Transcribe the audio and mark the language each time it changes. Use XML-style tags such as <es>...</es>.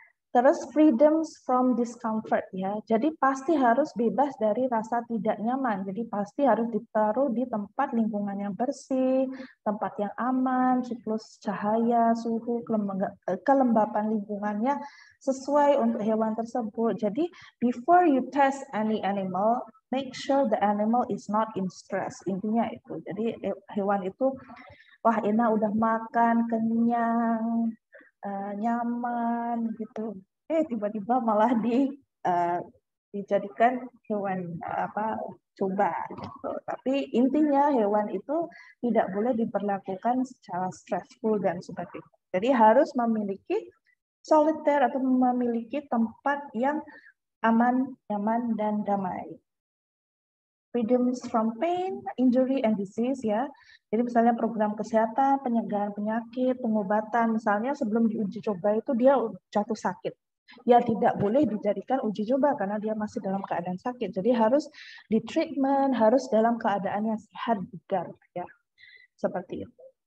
<id>Terus</id> <en>freedoms from discomfort,</en> <id>ya. Jadi pasti harus bebas dari rasa tidak nyaman. Jadi pasti harus ditaruh di tempat lingkungan yang bersih, tempat yang aman, siklus cahaya, suhu, kelembapan lingkungannya sesuai untuk hewan tersebut. Jadi</id> <en>before you test any animal, make sure the animal is not in stress.</en> <id>Intinya itu. Jadi hewan itu, wah, enak udah makan, kenyang, nyaman gitu. Tiba-tiba malah dijadikan hewan coba gitu. Tapi intinya hewan itu tidak boleh diperlakukan secara stressful dan sebagainya. Jadi harus memiliki soliter atau memiliki tempat yang aman, nyaman, dan damai.</id> <en>Freedoms from pain, injury, and disease, ya.</en> <id>Jadi misalnya program kesehatan, pencegahan penyakit, pengobatan, misalnya sebelum diuji coba itu dia jatuh sakit. Ya tidak boleh dijadikan uji coba karena dia masih dalam keadaan sakit. Jadi harus di treatment, harus dalam keadaan yang sehat, bugar, ya. Seperti itu.</id>